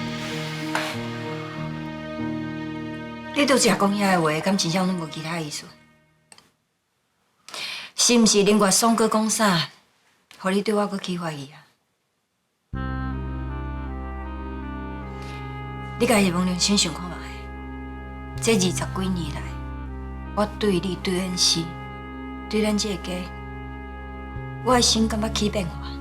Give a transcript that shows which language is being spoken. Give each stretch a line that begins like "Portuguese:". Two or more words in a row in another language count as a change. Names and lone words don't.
Min Nan Chinese: 你拄则讲遐个话，敢真正拢无其他意思？是毋是林月松哥讲啥，互你对我搁起怀疑啊？你家己问良心想看觅，这20几年来，我对你、对恩师、对咱这个家，我的心感觉起变化。